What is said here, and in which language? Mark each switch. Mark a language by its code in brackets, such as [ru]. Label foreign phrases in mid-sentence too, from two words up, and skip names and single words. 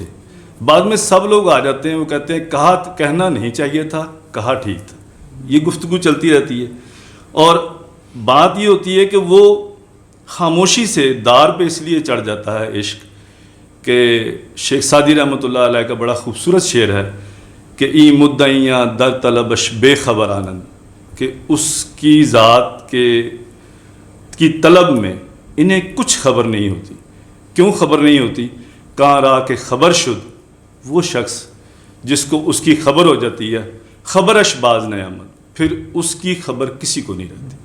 [ur] بعد میں سب لوگ آ جاتے ہیں، وہ کہتے ہیں کہنا نہیں چاہیے تھا، کہا ٹھیک تھا۔ یہ گفتگو چلتی رہتی ہے، اور بات یہ ہوتی ہے کہ وہ خاموشی سے دار پہ اس لیے چڑھ جاتا ہے عشق کہ شیخ سعدی رحمۃ اللہ علیہ کا بڑا خوبصورت شعر ہے کہ [fa] ای مدعیاں در طلبش بے خبر آنند، [ur] کہ اس کی ذات کی طلب میں انہیں کچھ خبر نہیں ہوتی۔ کیوں خبر نہیں ہوتی؟ [fa] کہاں را کہ خبر شد، [ur] وہ شخص جس کو اس کی خبر ہو جاتی ہے، [fa] خبرش باز نعمت، [ur] پھر اس کی خبر کسی کو نہیں رہتی۔